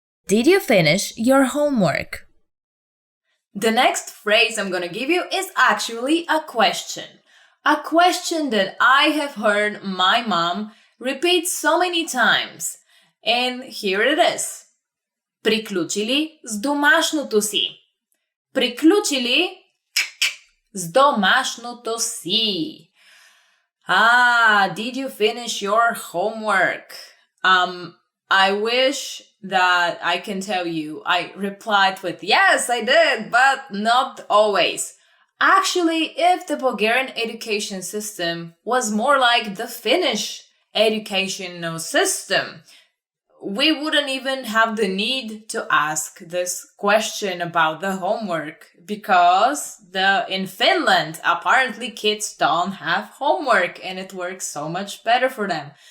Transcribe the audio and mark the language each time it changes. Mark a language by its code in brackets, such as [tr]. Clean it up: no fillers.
[en] Did you finish your homework? The next phrase I'm going to give you is actually a question. A question that I have heard my mom repeat so many times. And here it is. [bg] Приключили с домашното си? Приключили с домашното си? [en] Did you finish your homework? I wish that I can tell you I replied with yes, I did, but not always. Actually, if the Bulgarian education system was more like the Finnish educational system, we wouldn't even have the need to ask this question about the homework because in Finland, apparently kids don't have homework and it works so much better for them.